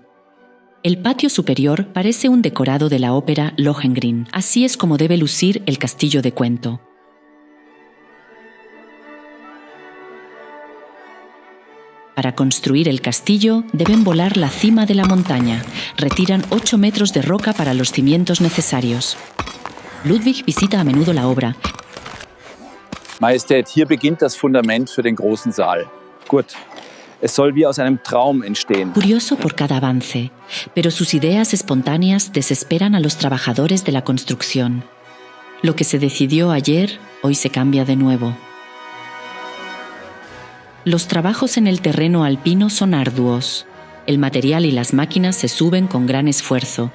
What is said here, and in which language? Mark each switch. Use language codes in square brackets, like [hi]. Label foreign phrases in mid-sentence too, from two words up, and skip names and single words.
[es] El patio superior parece un decorado de la ópera Lohengrin, así es como debe lucir el castillo de cuento. Para construir el castillo, deben volar la cima de la montaña. Retiran 8 metros de roca para los cimientos necesarios. Ludwig visita a menudo la obra. [de] Majestät, hier beginnt das Fundament für den großen Saal. Gut, es soll wie aus einem Traum entstehen. [es] Curioso por cada avance, pero sus ideas espontáneas desesperan a los trabajadores de la construcción. Lo que se decidió ayer, hoy se cambia de nuevo. Los trabajos en el terreno alpino son arduos. El material y las máquinas se suben con gran esfuerzo.